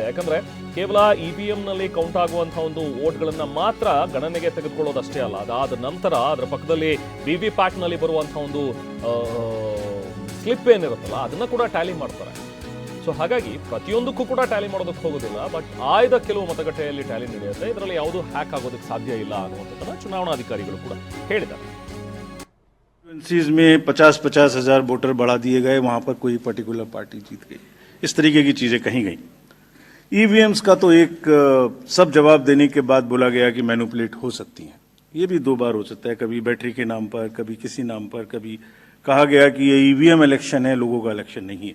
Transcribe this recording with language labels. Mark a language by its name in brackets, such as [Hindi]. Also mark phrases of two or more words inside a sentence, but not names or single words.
[Kannada] ಯಾಕಂದ್ರೆ ಕೇವಲ ಇವಿಎಂನಲ್ಲಿ ಕೌಂಟ್ ಆಗುವಂತಹ ಒಂದು ವೋಟ್ಗಳನ್ನ ಮಾತ್ರ ಗಣನೆಗೆ ತೆಗೆದುಕೊಳ್ಳೋದಷ್ಟೇ ಅಲ್ಲ, ಅದಾದ ನಂತರ ಅದರ ಪಕ್ಕದಲ್ಲಿ ವಿವಿ ಪ್ಯಾಟ್ನಲ್ಲಿ ಬರುವಂತಹ ಒಂದು ಸ್ಲಿಪ್ ಏನಿರುತ್ತಲ್ಲ ಅದನ್ನ ಕೂಡ ಟ್ಯಾಲಿ ಮಾಡ್ತಾರೆ. ಸೊ ಹಾಗಾಗಿ ಪ್ರತಿಯೊಂದಕ್ಕೂ ಕೂಡ ಟ್ಯಾಲಿ ಮಾಡೋದಕ್ಕೆ ಹೋಗೋದಿಲ್ಲ. ಬಟ್ ಆಯ್ದ ಕೆಲವು ಮತಗಟ್ಟೆಯಲ್ಲಿ ಟ್ಯಾಲಿ ನಡೆಯುತ್ತೆ. ಇದರಲ್ಲಿ ಯಾವುದು ಹ್ಯಾಕ್ ಆಗೋದಕ್ಕೆ ಸಾಧ್ಯ ಇಲ್ಲ ಅನ್ನುವಂಥದ್ದನ್ನ ಚುನಾವಣಾಧಿಕಾರಿಗಳು ಕೂಡ ಹೇಳಿದ್ದಾರೆ. [Hindi] में 50-50 हजार वोटर बढ़ा दिए गए, वहां पर कोई पर्टिकुलर पार्टी जीत गई, इस तरीके की चीजें कही गई. ईवीएम्स का तो एक सब जवाब देने के बाद बोला गया कि मैनिपुलेट हो सकती हैं. ये भी 2 बार हो सकता है, कभी बैटरी के नाम पर, कभी किसी नाम पर, कभी कहा गया कि ये ईवीएम इलेक्शन है, लोगों का इलेक्शन नहीं है.